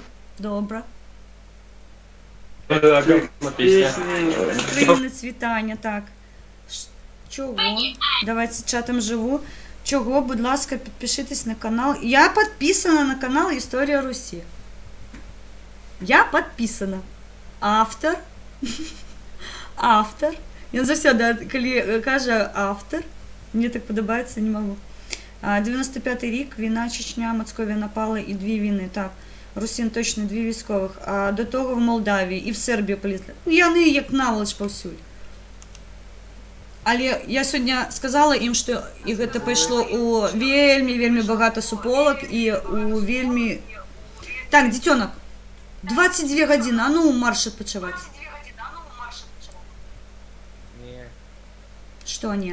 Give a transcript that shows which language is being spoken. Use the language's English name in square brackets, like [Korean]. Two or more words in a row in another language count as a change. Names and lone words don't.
[Ukrainian] Добре. Українець, вітання, так. Чого? Давайте з чатом живу. Чого, будь ласка, підпишитесь на канал. Я підписана на канал Історія Русі. Я підписана. Автор. Автор. [Belarusian] Ён заўсёды, калі кажа автор, мне так падабаецца, не магу. 95-й рік, війна, Чечня, Московія напала і 2 війни, так. Русин точно 2 військових, а до того в Молдавії і в Сербії полізли. Яны як наволоч паўсюль. Але я сьогодні сказала ім, што і гэта пайшло у вельмі багата суполак і у вельмі... Так, дзіцёнак, 22 гадзіны, а ну марш адпачываць. Што не?